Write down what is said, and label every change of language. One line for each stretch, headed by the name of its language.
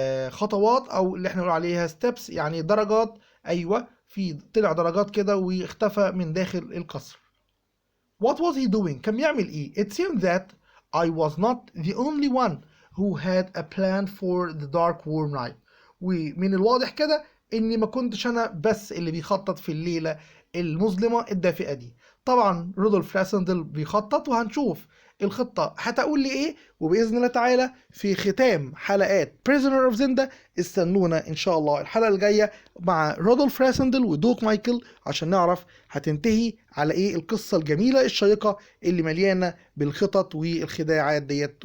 Arabic: خطوات، او اللي احنا بنقول عليها steps، يعني درجات. ايوه، في طلع درجات كده واختفى من داخل القصر.
English: What was he doing؟
Arabic: كان بيعمل ايه؟
English: It seemed that I was not the only one who had a plan for the dark warm night.
Arabic: ومن الواضح كده اني ما كنتش انا بس اللي بيخطط في الليلة المظلمة الدافئة دي. طبعا رودولف راسندل بيخطط، وهنشوف الخطة هتقول لي ايه. وبإذن الله تعالى في ختام حلقات Prisoner of Zenda استنونا ان شاء الله الحلقة الجاية مع رودولف راسندل ودوق مايكل عشان نعرف هتنتهي على ايه القصة الجميلة الشيقة اللي مليانة بالخطط والخداعات ديت.